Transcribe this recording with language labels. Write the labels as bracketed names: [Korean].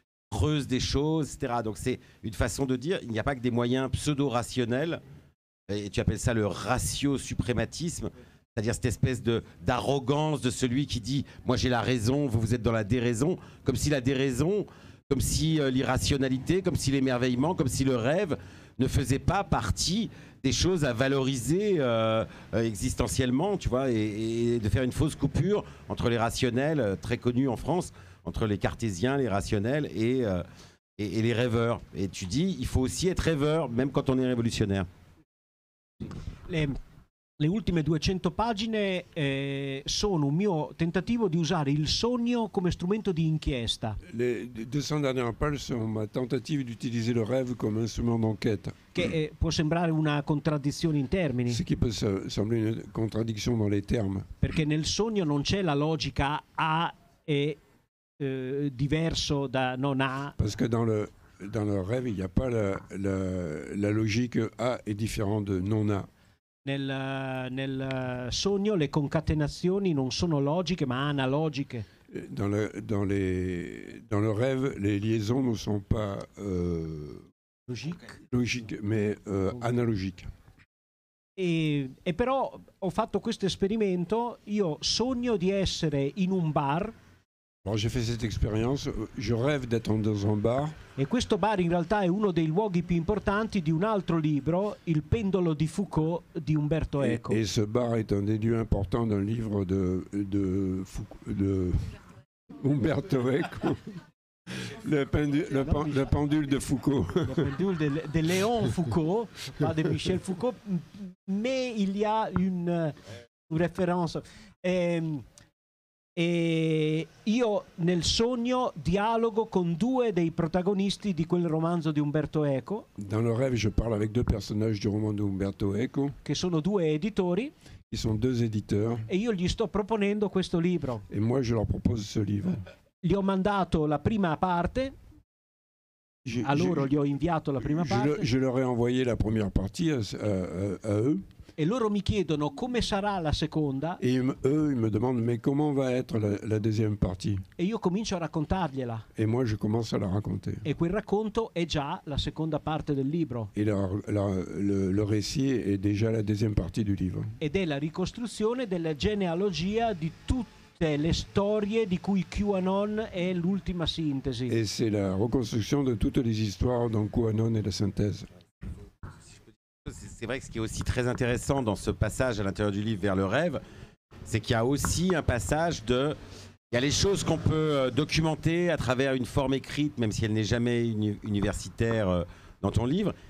[French] creuse des choses, etc. Donc c'est une façon de dire, il n'y a pas que des moyens pseudo-rationnels, et tu appelles ça le ratio-suprématisme, c'est-à-dire cette espèce d'arrogance de celui qui dit « moi j'ai la raison, vous êtes dans la déraison », comme si la déraison, comme si l'irrationalité, comme si l'émerveillement, comme si le rêve ne faisait pas partie des choses à valoriser existentiellement, tu vois, et de faire une fausse coupure entre les rationnels, très connus en France, entre les cartésiens, les rationnels et les rêveurs. Et tu dis, il faut aussi être rêveur, même quand on est révolutionnaire. [Italian] Le ultime 200 pagine sono un mio tentativo di usare il sogno come strumento di inchiesta. [French] Les 200 dernières pages sont ma tentative d'utiliser le rêve comme instrument d'enquête. [Italian] Che può sembrare una contraddizione in termini. [French] Ce qui peut sembler une contradiction dans les termes. [Italian] Perché nel sogno non c'è la logica A è diverso da non A. [French] Parce que dans le rêve, il n'y a pas la logique A est différente de non A. [Italian] Nel sogno le concatenazioni non sono logiche ma analogiche. [French] Dans le rêve, les liaisons ne sont pas logiques mais analogiques. [Italian] E però ho fatto questo esperimento, io sogno di essere in un bar. [French] Alors j'ai fait cette expérience, je rêve d'être dans un bar. [Italian] E questo bar in realtà è uno dei luoghi più importanti di un altro libro, Il pendolo di Foucault di Umberto Eco. [French] Et ce bar est un des lieux importants d'un livre de Umberto Eco. Le pendule de Foucault. Le pendule de Léon Foucault, pas de Michel Foucault, mais il y a une référence. [Italian] E io nel sogno dialogo con due dei protagonisti di quel romanzo di Umberto Eco. [French] Dans le rêve, je parle avec deux personnages du roman di Umberto Eco. [Italian] Che sono due editori. [French] Qui sont deux éditeurs. [Italian] E io gli sto proponendo questo libro. [French] Et moi, je leur propose ce livre. [Italian] Gli ho mandato la prima parte. A loro gli ho inviato la prima parte. [French] Je leur ai envoyé la première partie à eux. [Italian] E loro mi chiedono come sarà la seconda. [French] Et eux, ils me demandent mais comment va être la deuxième partie. [Italian] E io comincio a raccontargliela. [French] Et moi, je commence à la raconter. [Italian] E quel racconto è già la seconda parte del libro. [French] Et le récit est déjà la deuxième partie du livre. [Italian] Ed è la ricostruzione della genealogia di tutte le storie di cui QAnon è l'ultima sintesi. [French] Et c'est la reconstruction de toutes les histoires dont QAnon est la synthèse. C'est vrai que ce qui est aussi très intéressant dans ce passage à l'intérieur du livre vers le rêve, c'est qu'il y a aussi un passage il y a les choses qu'on peut documenter à travers une forme écrite, même si elle n'est jamais universitaire dans ton livre.